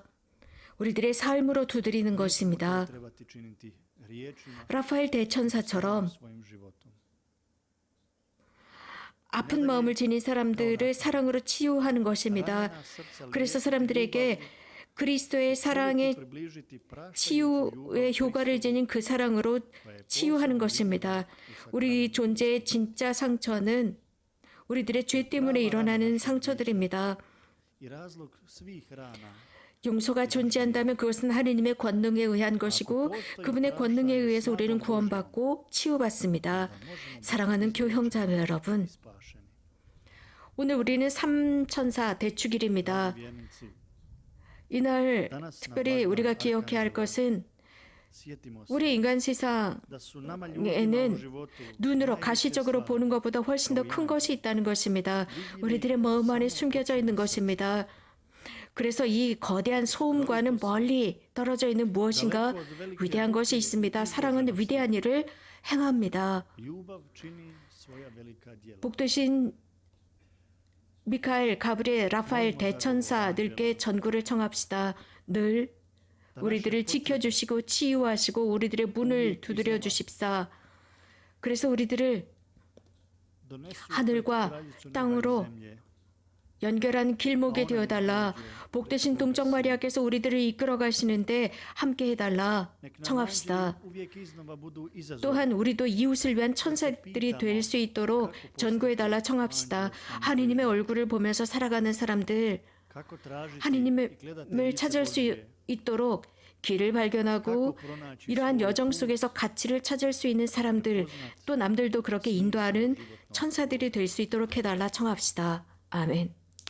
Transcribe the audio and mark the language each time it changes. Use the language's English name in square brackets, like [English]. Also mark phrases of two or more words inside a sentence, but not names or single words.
[Korean] 우리들의 삶으로 두드리는 것입니다. 라파엘 대천사처럼 아픈 마음을 지닌 사람들을 사랑으로 치유하는 것입니다. 그래서 사람들에게 그리스도의 사랑의 치유의 효과를 지닌 그 사랑으로 치유하는 것입니다. 우리 존재의 진짜 상처는 우리들의 죄 때문에 일어나는 상처들입니다. [Croatian] I razlog svih rana [Korean] 용서가 존재한다면 그것은 하느님의 권능에 의한 것이고 그분의 권능에 의해서 우리는 구원받고 치유받습니다. 사랑하는 교형자매 여러분, [Croatian] spašeni. [Korean] 오늘 우리는 삼천사 대축일입니다. [Croatian] Vjernici, [Korean] 이날 특별히 우리가 기억해야 할 것은 [Croatian] sjetimo se [Korean] 우리 인간 세상 [Croatian] da su nama ljudima u [Korean] 에는 [Croatian] životu [Korean] 눈으로 [Croatian] najveće [Korean] 가시적으로 [Croatian] stvari [Korean] 보는 것보다 훨씬 더 큰 것이 있다는 것입니다. 우리들의 마음 안에 숨겨져 있는 것입니다. 그래서 이 거대한 소음과는 멀리 떨어져 있는 무엇인가 위대한 것이 있습니다. 사랑은 위대한 일을 행합니다. [Croatian] ljubav čini svoja velika djela. [Korean] 복되신 미카엘, 가브리엘, 라파엘 대천사들께 전구를 청합시다. 늘 우리들을 지켜주시고 치유하시고 우리들의 문을 두드려 주십사. 그래서 우리들을 [Croatian] Donesu [Korean] 하늘과 [Croatian] kraljicu neba i [Korean] 땅으로 [Croatian] zemlje. [Korean] 연결한 길목에 되어달라. 복되신 동정 마리아께서 우리들을 이끌어 가시는데 함께 해달라. [Croatian] Nek nam [Korean] 청합시다. [Croatian] anđeli uvijek iznova budu izazov. [Korean] 또한 우리도 이웃을 위한 천사들이 될 수 있도록 전구해달라. 청합시다. 하느님의 얼굴을 보면서 살아가는 사람들, [Croatian] Kako tražiti i [Korean] 하느님을 [Croatian] gledati lice [Korean] 찾을 수 [Croatian] Božje. [Korean] 있도록 길을 발견하고 [Croatian] Kako pronaći [Korean] 이러한 [Croatian] svoj [Korean] 여정 [Croatian] put. [Korean] 속에서 가치를 찾을 수 있는 사람들, 또 남들도 그렇게 인도하는 천사들이 될 수 있도록 해달라. 청합시다. 아멘.